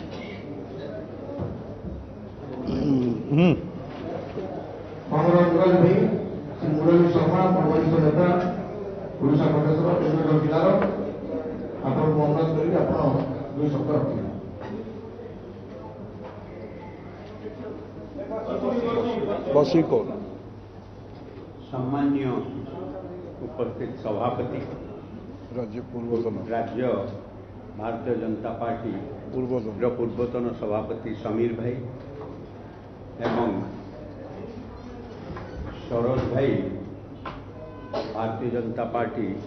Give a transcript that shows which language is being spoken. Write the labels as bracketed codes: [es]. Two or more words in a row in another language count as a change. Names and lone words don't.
[or] ଆମର ମୁରଲି ଭାଇ ଶ୍ରୀ ମୁରଲି ଶର୍ମା ବରିଷ୍ଠ ନେତା ଓଡ଼ିଶା ପ୍ରଦେଶର କେନ୍ଦ୍ର ଜିଲ୍ଲାର ଆପଣଙ୍କୁ ଅନୁରୋଧ କରିବି ଆପଣ ଦୁଇ ଶବ୍ଦ ରଖିବେ। ବସି କହୁନ। ସମ୍ମାନ୍ୟ ଉପସ୍ଥିତ ସଭାପତି ରାଜ୍ୟ ପୂର୍ବତନ ଭାରତୀୟ ଜନତା ପାର୍ଟି ପୂର୍ବତନ ସଭାପତି ସମୀର ଭାଇ ଏବଂ ସରୋଜ ଭାଇ ଭାରତୀୟ ଜନତା ପାର୍ଟି